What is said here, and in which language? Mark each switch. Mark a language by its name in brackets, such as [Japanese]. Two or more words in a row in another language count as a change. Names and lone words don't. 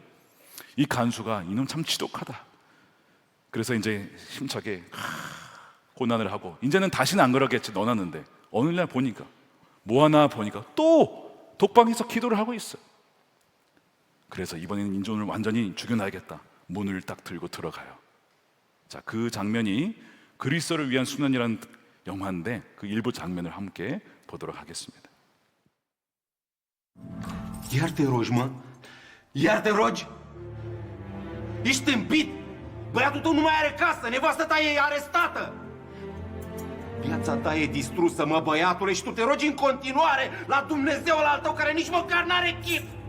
[Korean] 이 간수가 이놈 참 지독하다. 그래서 이제 힘차게 고난을 하고 이제는 다시는 안 그러겠지 넣어놨는데, 어느 날 보니까 뭐 하나 보니까 또 독방에서 기도를 하고 있어요. 그래서 이번에는 인종을 완전히 죽여놔야겠다. 문을 딱 들고 들어가요. 자, 그 장면이 그리스도를 위한 수련이라는 영화인데 그 일부 장면을 함께 보도록 ha겠습니다. [Romanian] Iar te rogi, mă? Iar te rogi? Ești tâmpit! Băiatul tău nu mai are casă, nevastă ta e arestată! Viața ta e distrusă, mă, băiatule, și tu te rogi în continuare la Dumnezeul al tău, care nici măcar n-are chip!